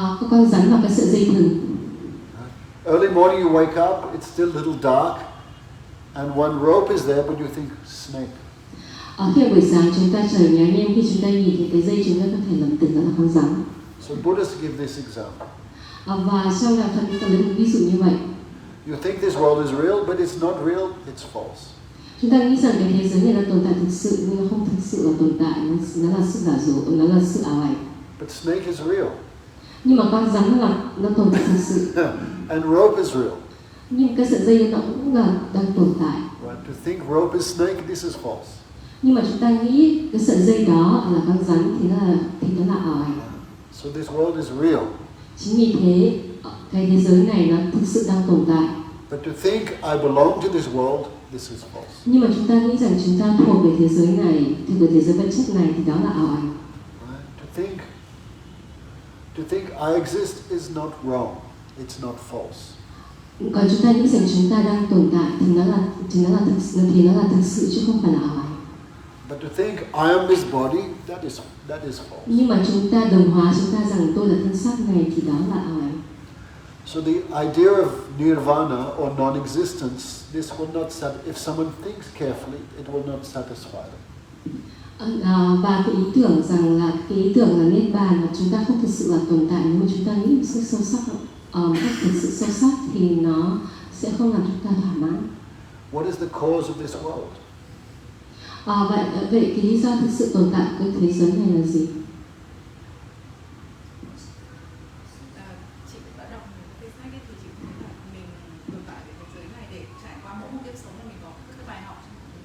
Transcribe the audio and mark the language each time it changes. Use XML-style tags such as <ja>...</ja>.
<vi>Con rắn và cái sợi dây thừng.</vi> <en>Early morning you wake up, it's still a little dark, and one rope is there, but you think snake.</en> <vi>Khi buổi sáng chúng ta trời nhá nhem, khi chúng ta nhìn thì cái dây chúng ta có thể lầm tưởng đó là con rắn.</vi> <en>So Buddhists give this example.</en> <vi>Và sau là Phật cũng lấy một ví dụ như vậy.</vi> <en>You think this world is real, but it's not real, it's false.</en> <vi>Chúng ta nghĩ rằng cái thế giới này là tồn tại thực sự nhưng nó không thực sự là tồn tại, nó là sự giả dối, nó là sự ảo ảnh.</vi> <en>But snake is real.</en> <vi>Nhưng mà con rắn nó tồn tại thực sự.</vi> <en>And rope is real.</en> <vi>Nhưng cái sợi dây nó cũng là đang tồn tại.</vi> <en>Right? To think rope is snake, this is false.</en> <vi>Nhưng mà chúng ta nghĩ cái sợi dây đó là con rắn thì nó là ảo ảnh.</vi> <en>So this world is real.</en> <vi>Chính vì thế cái thế giới này nó thực sự đang tồn tại.</vi> <en>But to think I belong to this world, this is false.</en> <vi>Nhưng mà chúng ta nghĩ rằng chúng ta thuộc về thế giới này, thuộc về thế giới vật chất này thì đó là ảo ảnh.</vi> <en>Right? To think I exist is not wrong. It's not false.</en> <vi>Còn chúng ta nghĩ rằng chúng ta đang tồn tại thì nó là thực sự chứ không phải là ảo ảnh.</vi> <en>But to think I am this body, that is false.</en> <vi>Nhưng mà chúng ta đồng hóa chúng ta rằng tôi là thân xác này thì đó là ảo ảnh.</vi> <en>So the idea of nirvana or non-existence, this will not if someone thinks carefully, it will not satisfy them.</en> <vi>Và cái ý tưởng rằng là cái ý tưởng là niết bàn mà chúng ta không thực sự là tồn tại, nhưng mà chúng ta nghĩ một sự sâu sắc, thực sự sâu sắc thì nó sẽ không làm chúng ta thỏa mãn.</vi> <en>What is the cause of this world?</en> <vi>Vậy cái lý do thực sự tồn tại của thế giới này là gì? Chị đã đọc một cái sách thì chị thấy là mình tồn tại với thế giới này để trải qua mỗi một kiếp sống là mình có các bài học trong</vi>